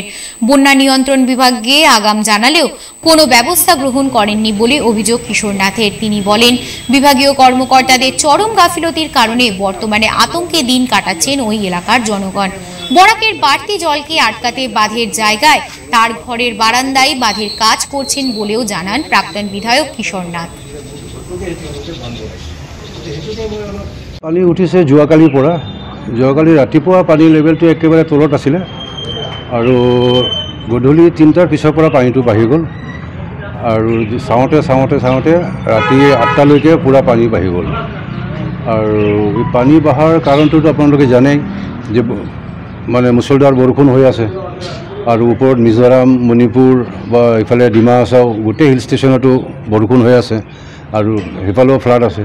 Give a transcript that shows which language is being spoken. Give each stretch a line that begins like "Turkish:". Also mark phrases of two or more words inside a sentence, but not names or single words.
Bangla: বন্যা নিয়ন্ত্রণ বিভাগকে আগাম জানালেও কোনো ব্যবস্থা গ্রহণ করেননি বলে অভিযোগ কিশোরনাথের। তিনি বলেন, বিভাগীয় কর্মকর্তাদের চরম গাফিলতির কারণে বর্তমানে আতঙ্কে দিন কাটাচ্ছেন ওই এলাকার জনগণ। বরাকের বাড়তি জলকে আটকাতে বাঁধের জায়গায় তার ঘরের বারান্দায় বাঁধের কাজ করছেন বলেও জানান প্রাক্তন বিধায়ক কিশোরনাথ।
Assamese: পানী উঠিছে যোৱাকালিৰ পৰা। যোৱাকালি ৰাতিপুৱা পানীৰ লেভেলটো একেবাৰে তলত আছিলে আৰু গধূলি 3টাৰ পিছৰ পৰা পানীটো বাঢ়ি গ'ল আৰু চাওঁতে ৰাতি 8টালৈকে পূৰা পানী বাঢ়ি গ'ল আৰু এই পানী বহাৰ কাৰণটোতো আপোনালোকে জানেই যে মানে মুছলধাৰ বৰষুণ হৈ আছে আৰু ওপৰত মিজোৰাম মণিপুৰ বা ইফালে ডিমা হাছাও গোটেই
English: hill station
Assamese: বৰষুণ হৈ আছে আৰু সেইফালেও ফ্লাড আছে।